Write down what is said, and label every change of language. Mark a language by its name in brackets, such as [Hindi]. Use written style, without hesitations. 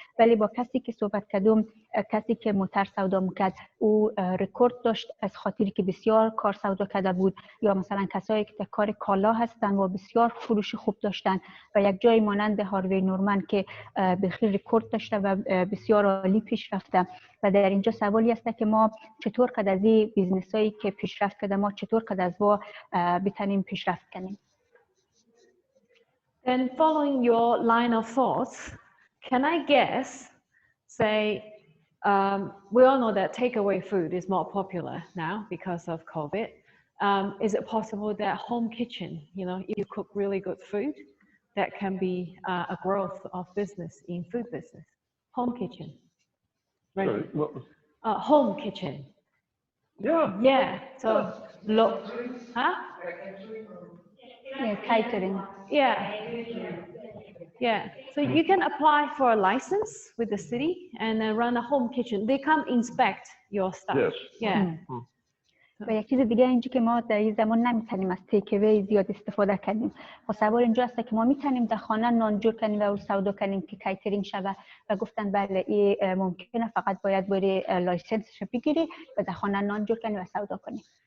[Persian] ولی با کسی که صحبت کردم، کسی که موتر سودا میکرد، او رکورد داشت از خاطری که بسیار کار سودا کرده بود، یا مثلا کسایی که در کار کالا هستن و بسیار فروش خوب داشتن و یک جای مانند هاروی نورمن که بخیر رکورد داشته و بسیار عالی پیش رفته. و در اینجا سوالی است که ما چطور قد از این بیزنس هایی که پیشرفت کرده ما چطور قد از وا بتونیم پیشرفت کنیم. [English] And following your line of thoughts, can I guess, say, we all know that takeaway food is more popular now because of COVID. Is it possible that home kitchen, you know, if you cook really good food, that can be a growth of business in food business? Home kitchen. Right? Sorry, what was... home kitchen. Yeah. Yeah. So, look, huh? Yeah, catering. Yeah. Yeah. So you can apply for a license with the city and then run a home kitchen. They come inspect your stuff. Yes. Yeah. [Persian] و یک چیز دیگه اینجا که ما در این زمان نمیتونیم از تیک اوی زیاد استفاده کنیم. و سوال اینجا هست که ما میتونیم در خانه نان جور کنیم و سودا کنیم که کیترینگ شوه و گفتن بله این ممکنه، فقط باید بری لایسنسش بگیری و در خانه نان جور کنی و سودا کنی.